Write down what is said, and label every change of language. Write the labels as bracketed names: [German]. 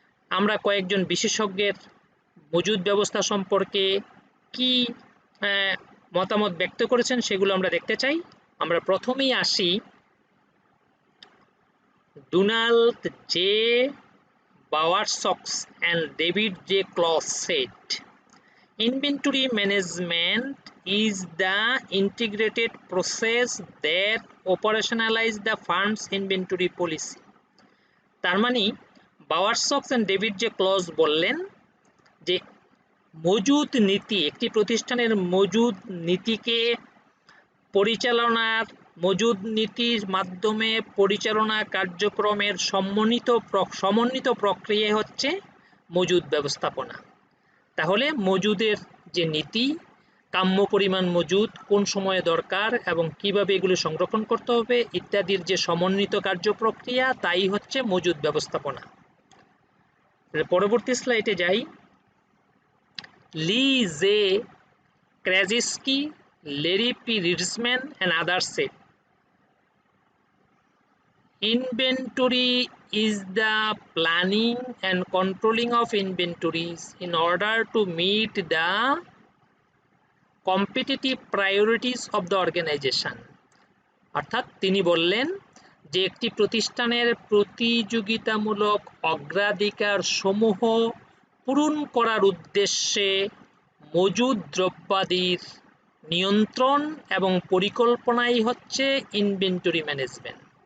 [Bangla] আমরা কয়েকজন বিশেষজ্ঞের মজুদ ব্যবস্থা সম্পর্কে কি মতামত ব্যক্ত করেছেন সেগুলো আমরা দেখতে চাই। আমরা প্রথমেই আসি Donald J. [English] Bowersox and David J. Closs said, inventory management is the integrated process that operationalizes the firm's inventory policy. [Bangla] তার মানে বাওয়ারসক্স এন্ড ডেভিড জে ক্লজ বললেন যে মজুদ নীতি, একটি প্রতিষ্ঠানের মজুদ নীতিকে পরিচালনার, মজুদ নীতির মাধ্যমে পরিচালনা কার্যক্রমের সমন্বিত প্রক্রিয়া হচ্ছে মজুদ ব্যবস্থাপনা। তাহলে মজুদের যে নীতি, কাম্য পরিমাণ মজুদ কোন সময়ে দরকার এবং কিভাবে এগুলো সংরক্ষণ করতে হবে ইত্যাদির যে সমন্বিত কার্যপ্রক্রিয়া, তাই হচ্ছে মজুদ ব্যবস্থাপনা। পরবর্তী স্লাইডে যাই। Lee Jae ক্র্যাজিস্কি, Larry P. [English] Ritzman and others said, inventory is the planning and controlling of inventories in order to meet the competitive priorities of the organization. [Bangla] অর্থাৎ তিনি বললেন যে একটি প্রতিষ্ঠানের প্রতিযোগিতামূলক অগ্রাধিকার সমূহ পূরণ করার উদ্দেশ্যে মজুদ দ্রব্যাদির নিয়ন্ত্রণ এবং পরিকল্পনাই হচ্ছে ইনভেন্টরি ম্যানেজমেন্ট।